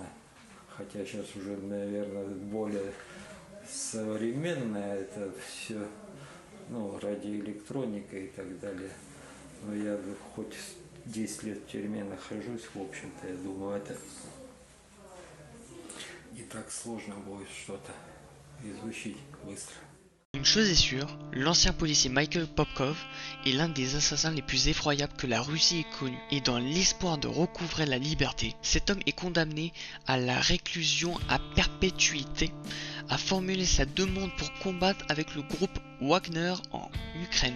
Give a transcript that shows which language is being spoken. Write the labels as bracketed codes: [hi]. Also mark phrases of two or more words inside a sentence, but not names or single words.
[ru] Хотя сейчас уже, наверное, более современная это все, ну, радиоэлектроника и так далее. Но я хоть 10 lет в tûrmé нахожусь, в общем-то, я думаю, это не так сложно будет что-то изучить быстро. [fr] Une chose est sûre, l'ancien policier Michael Popkov est l'un des assassins les plus effroyables que la Russie ait connus. Et dans l'espoir de recouvrer la liberté, cet homme est condamné à la réclusion à perpétuité, a formulé sa demande pour combattre avec le groupe Wagner en Ukraine.